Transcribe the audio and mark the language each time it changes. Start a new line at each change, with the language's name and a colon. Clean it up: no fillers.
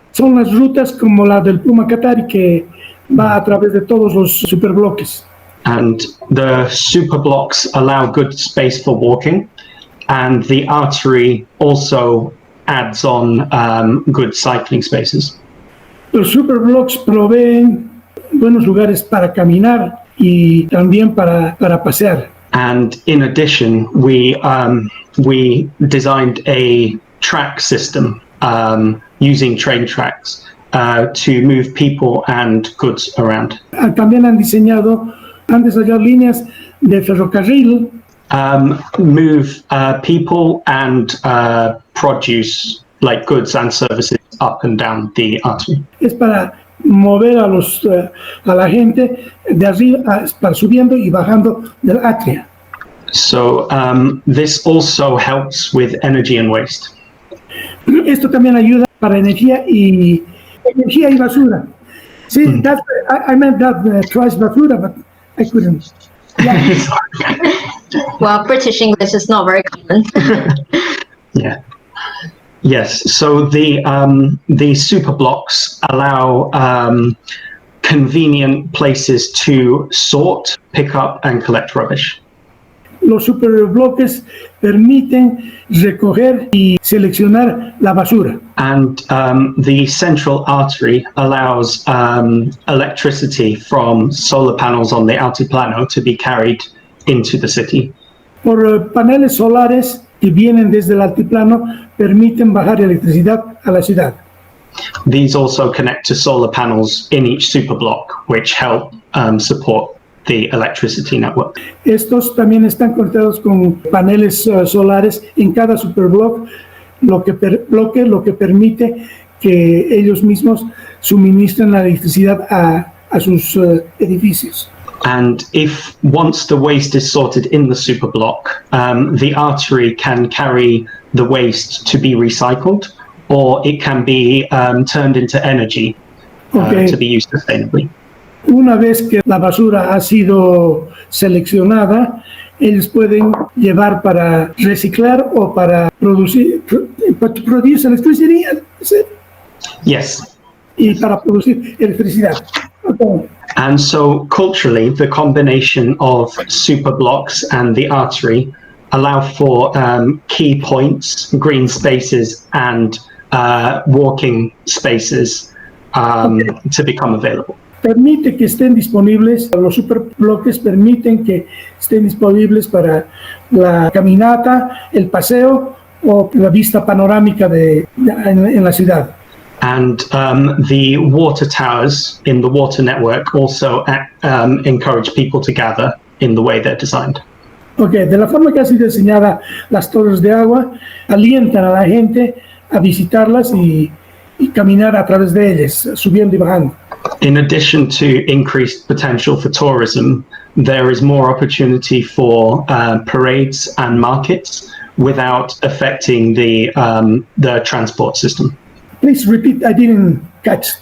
Spanish: Son las rutas como la del Puma Qatari que va a través de todos los superbloques.
English: And the superblocks allow good space for walking, and the artery also adds on good cycling spaces.
Spanish: Los superblocks proveen buenos lugares para caminar y también para pasear.
English: And in addition, we designed a track system using train tracks to move people and goods around.
Spanish: También han desarrollado líneas de ferrocarril.
English: Move people and produce like goods and services up and down the artery.
Spanish: Es para mover a la gente de arriba, para subiendo y bajando del atria.
English: So this also helps with energy and waste.
Spanish: Esto también ayuda para energía y basura.
English: Sí, I meant that twice basura, but I couldn't. Yeah. Well, British English is not very common. Yeah. Yes, so the superblocks allow convenient places to sort, pick up, and collect rubbish.
Spanish: Los superbloques permiten recoger y seleccionar la basura.
English: And the central artery allows electricity from solar panels on the altiplano to be carried into the city.
Spanish: Por paneles solares que vienen desde el altiplano permiten bajar electricidad a la ciudad.
English: These also connect to solar panels in each superblock, which help support the electricity network.
Spanish: Estos también están conectados con paneles solares en cada superblock, lo que permite que ellos mismos suministren la electricidad a sus edificios.
English: And if once the waste is sorted in the superblock, the artery can carry the waste to be recycled, or it can be turned into energy to be used sustainably.
Spanish: Una vez que la basura ha sido seleccionada, ellos pueden llevar para reciclar o para producir electricidad.
English: Yes.
Spanish: Y para producir electricidad.
English: Okay. And so culturally, the combination of superblocks and the artery allow for key points, green spaces, and walking spaces to become available.
Spanish: Permite que estén disponibles, los superbloques permiten que estén disponibles para la caminata, el paseo o la vista panorámica en la ciudad.
English: And the water towers in the water network also encourage people to gather in the way they're designed.
Spanish: Okay, de la forma que ha sido diseñada las torres de agua, alientan a la gente a visitarlas y caminar a través de ellas, subiendo y bajando.
English: In addition to increased potential for tourism, there is more opportunity for parades and markets without affecting the transport system. Please repeat, I didn't catch.